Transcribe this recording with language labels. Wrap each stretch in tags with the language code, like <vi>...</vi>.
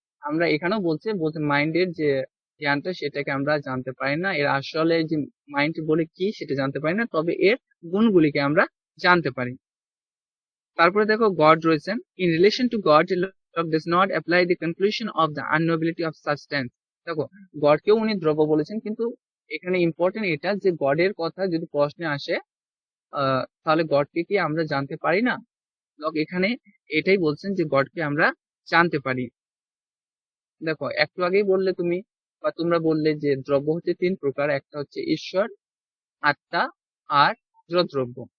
<bn>আমরা এখানেও বলছে মাইন্ডের যে জ্ঞানটা সেটাকে আমরা জানতে পারি না, এর আসলে যে মাইন্ড বলে কি সেটা জানতে পারি না, তবে এর গুণগুলিকে আমরা জানতে পারি। তারপরে দেখো গড রয়েছেন,</bn> <en>In relation to God Locke does not apply the conclusion of the unknowability of substance.</en> <bn>দেখো গডকেও উনি দ্রব্য বলেছেন, কিন্তু এখানে ইম্পর্টেন্ট এটা যে গডের কথা যদি প্রশ্নে আসে তাহলে গডকে কি আমরা জানতে পারি না? লক এখানে এটাই বলছেন যে গডকে আমরা জানতে পারি। দেখো একটু আগেই বললে তুমি বা তোমরা বললে যে দ্রব্য হচ্ছে তিন প্রকার, একটা হচ্ছে ঈশ্বর, আত্মা আর জড়দ্রব্য।</bn>